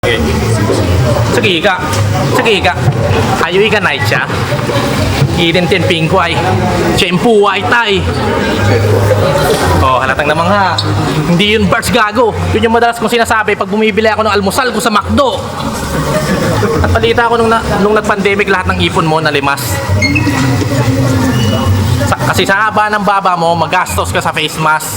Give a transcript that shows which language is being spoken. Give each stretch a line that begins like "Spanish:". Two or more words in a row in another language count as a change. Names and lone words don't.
Chinese: OK，这个一个还有一个奶茶，一点点冰块，全部
English: white tie.
Filipino: Oh, halatang namang ha. Hindi yun bars gago. Yun yung madalas kong sinasabi pag bumibili ako ng almusal ko sa McDo. At balita ko nung nag-pandemic lahat ng ipon mo nalimas. Kasi sa haba ng baba mo, magastos ka sa face mask.